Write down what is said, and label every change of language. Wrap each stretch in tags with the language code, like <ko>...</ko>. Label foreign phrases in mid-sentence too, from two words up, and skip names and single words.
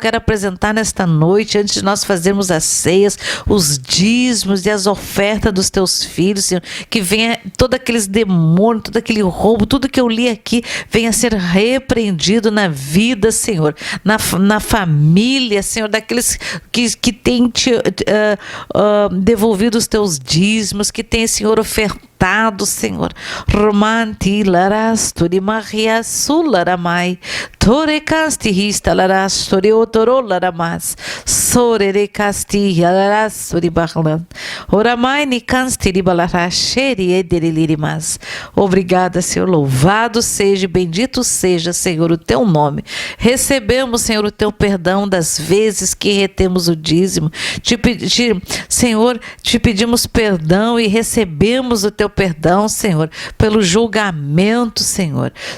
<pt>Quero apresentar nesta noite, antes de nós fazermos as ceias, os dízimos e as ofertas dos teus filhos, Senhor, que venha todos aqueles demônios, todo aquele roubo, tudo que eu li aqui, venha ser repreendido na vida, Senhor, na família, Senhor, daqueles que têm te devolvido os teus dízimos, que têm, Senhor, ofertado, Senhor. Romanti larastori maria sularamai torecasti hista larastori otorolaramas sorerecasti larastori barlan oramai nicansti ribalaracheri ederilirimas. Obrigada, Senhor, louvado seja, bendito seja, Senhor, o teu nome. Recebemos, Senhor, o teu perdão das vezes que retemos o dízimo. Senhor, te pedimos perdão e recebemos o teu perdão, Senhor, pelo julgamento, Senhor.</pt>